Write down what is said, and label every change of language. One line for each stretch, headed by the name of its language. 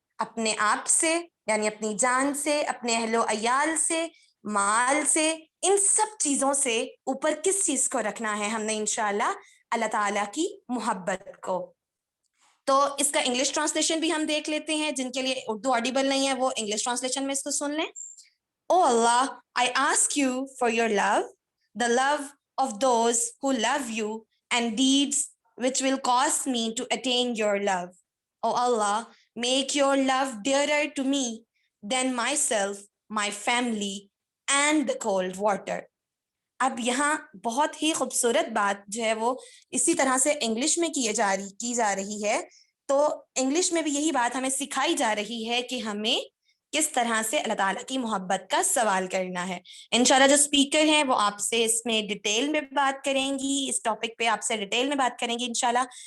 Hindi: अपने आप से, यानी अपनी जान से, अपने अहलो अयाल से, माल से, इन सब चीज़ों से ऊपर किस चीज़ को रखना है हमने? इंशाअल्लाह अल्लाह ताला की मोहब्बत को। तो इसका इंग्लिश ट्रांसलेशन भी हम देख लेते हैं। जिनके लिए उर्दू ऑडिबल नहीं है वो इंग्लिश ट्रांसलेशन में इसको सुन लें।
English: Oh Allah, I ask you for your love, the love of those who love you, and deeds which will cause me to attain your love. Oh Allah, make your love dearer to me than myself, my family, and the cold water.
Hindi: अब यहाँ बहुत ही खूबसूरत बात जो है वो इसी तरह से इंग्लिश में की जा रही है। तो इंग्लिश में भी यही बात हमें सिखाई जा रही है कि हमें किस तरह से अल्लाह ताला की मोहब्बत का सवाल करना है। इंशाल्लाह जो स्पीकर हैं वो आपसे इसमें डिटेल में बात करेंगी, इस टॉपिक पे आपसे डिटेल में बात करेंगी इंशाल्लाह।